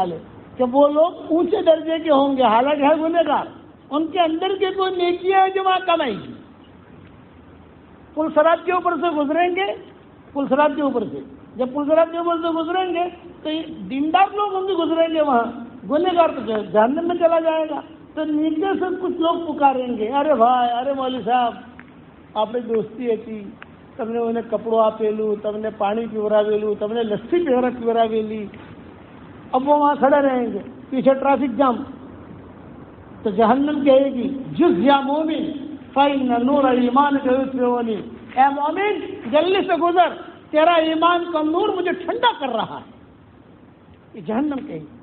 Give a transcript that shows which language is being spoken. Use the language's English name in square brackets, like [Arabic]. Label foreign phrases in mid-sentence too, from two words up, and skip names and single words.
[Urdu] علیہ کہ وہ لوگ اونچے درجے کے ہوں گے، حالانکہ ہے گنہگار، ان کے اندر کے کوئی نیکیاں ہیں جو وہاں کمائیں گی، پل صراط کے اوپر سے گزریں گے، پل صراط کے اوپر سے جب پل صراط کے اوپر سے گزریں گے تو دیندار لوگ ہوں گے گزریں گے وہاں، گنہگار تو جہنم میں چلا جائے گا، تو نیچے سے کچھ لوگ پکاریں گے ارے بھائی ارے مولوی صاحب آپ نے دوستی હતી [Gujarati] તમને મને કપડું આપેલું, તમને પાણી પીવડાવેલું, તમને લસ્સી પીવડાવેલી, [Urdu] اب وہ وہاں کھڑے رہیں گے، پیچھے ٹریفک جام، تو جہنم کہے گی [Arabic] جز یا مومن فإن نور [Urdu] ایمان کا یطفئنی، اے مومن جلدی سے گزر، تیرا ایمان کا نور مجھے ٹھنڈا کر رہا ہے، یہ جہنم کہے گی۔